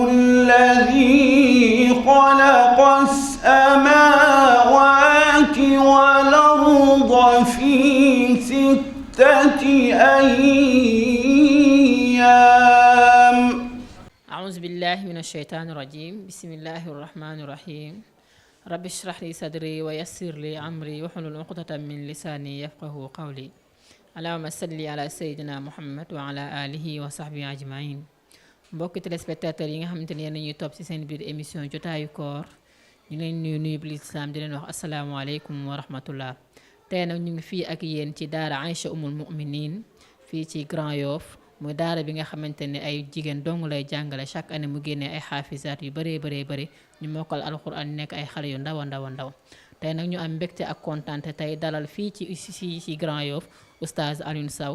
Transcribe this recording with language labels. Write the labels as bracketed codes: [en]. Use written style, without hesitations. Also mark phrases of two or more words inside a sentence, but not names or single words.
[ar] الذي خلق السماوات والأرض في 6 أيام. أعوذ بالله من الشيطان الرجيم. بسم الله الرحمن الرحيم. رب اشرح لي صدري ويسر لي أمري واحلل عقدة من لساني يفقه قولي. اللهم صل على سيدنا محمد وعلى آله وصحبه أجمعين. [wo] mbokki téléspectateurs yi nga xamante ne yéen ñuy topp ci seen biir émission jotaayu koor ñu leen nuyu bu lislaam di leen wax [ar] السلام عليكم ورحمة الله. [wo] tey nag ñu ngi fii ak yéen ci daara Aïcha Umul Muminin fii ci Grand Yoff muy daara bi nga xamante ne ay jigéen dong lay jàngale [fr] chaque année [wo] mu génnee ay xaafisaat yu bëree bëri ñu mokkal alxuraan nekk ay xale yu ndaw a ndaw tey nag ñu am mbégte ak kontaante tey dalal fii ci Grand Yoff oustaz Alioune Sow.